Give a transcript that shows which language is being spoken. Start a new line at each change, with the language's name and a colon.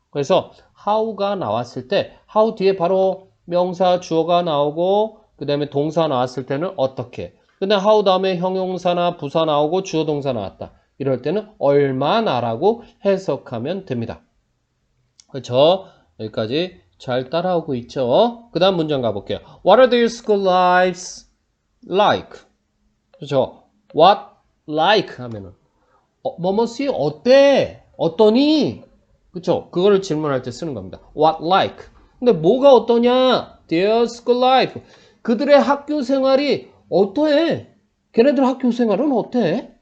Korean: 그래서 how가 나왔을 때 how 뒤에 바로 명사 주어가 나오고 그 다음에 동사 나왔을 때는 어떻게. 근데 how 다음에 형용사나 부사 나오고 주어 동사 나왔다. 이럴 때는 얼마나라고 해석하면 됩니다. 그렇죠? 여기까지 잘 따라오고 있죠? 그 다음 문장 가볼게요.
English: What are their school lives like?
Korean: 그렇죠?
English: What like
Korean: 하면은 뭐뭐시 어때? 어떠니? 그쵸? 그거를 질문할 때 쓰는 겁니다.
English: What like?
Korean: 근데 뭐가 어떠냐?
English: Their school life.
Korean: 그들의 학교 생활이 어떠해? 걔네들 학교 생활은 어때?